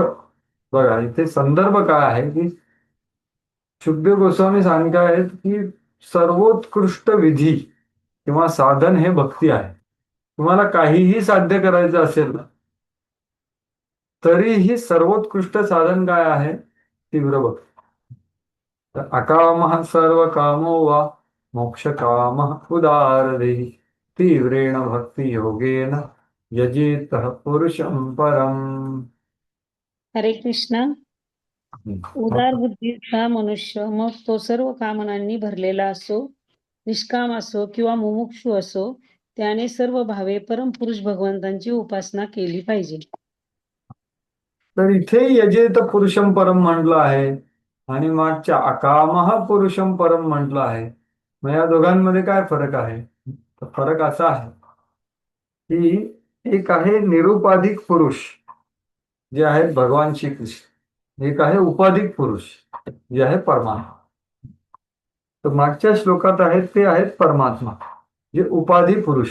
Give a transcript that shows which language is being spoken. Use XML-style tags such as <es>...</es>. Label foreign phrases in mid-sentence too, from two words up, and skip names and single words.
<mr>बघा इथे संदर्भ काय आहे की शुकदेव गोस्वामी सांगत आहेत की सर्वोत्कृष्ट विधी किंवा साधन हे भक्ती आहे. तुम्हाला काहीही साध्य करायचं असेल ना, तरीही सर्वोत्कृष्ट साधन काय आहे? तीव्र भक्ती. तर</mr> <sa>अकामः सर्व कामो वा मोक्ष कामः उदारदेहि तीव्रेण भक्ती योगेन यजेतः पुरुषं परम. हरे कृष्ण.</sa> <mr>उदार बुद्धीचा मनुष्य, मग तो सर्व कामनांनी भरलेला असो, निष्काम असो किंवा मुमुक्षु असो, त्याने सर्व भावे परमपुरुष भगवंतांची उपासना केली पाहिजे. तर इथे</mr> <sa>यजेत पुरुषम परम</sa> <mr>म्हटलं आहे आणि मागच्या</mr> <sa>अकामः पुरुषम परम</sa> <mr>म्हटलं आहे. मग या दोघांमध्ये काय फरक आहे? तर फरक असा आहे की एक आहे निरुपाधिक पुरुष जे आहेत भगवान श्रीकृष्ण, एक आहे उपाधिक पुरुष जे आहे परमात्मा. तर मागच्या श्लोकात आहेत ते आहेत परमात्मा, जे उपाधी पुरुष.</mr>